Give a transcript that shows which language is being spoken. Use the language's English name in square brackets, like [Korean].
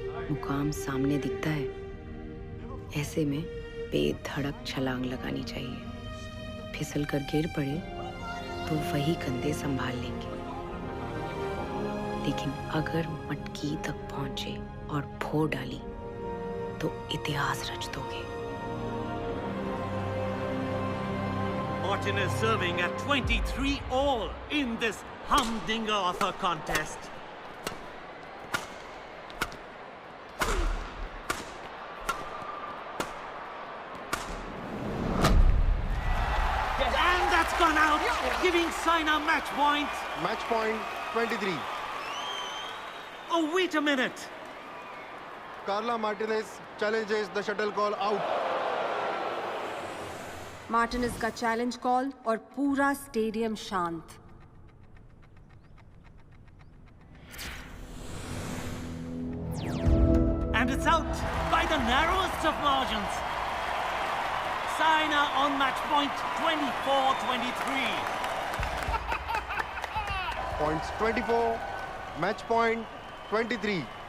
[Hindi] मुकाम सामने दिखता है, ऐसे में बेधड़क छलांग लगानी चाहिए। फिसल कर गिर पड़े तो वही कंधे संभाल लेंगे, लेकिन अगर मटकी तक पहुंचे और फोड़ डाली तो इतिहास रच दोगे। [English] Martin is serving at 23 all in this humdinger of a contest. And that's gone out, giving Saina match point. Match point 23. Oh, wait a minute. Carla Martinez challenges the shuttle call out. [Hindi] Martinez का challenge call और पूरा stadium शांत। [English] And it's out by the narrowest of margins. Saina on match point 24-23. Points 24, match point 23.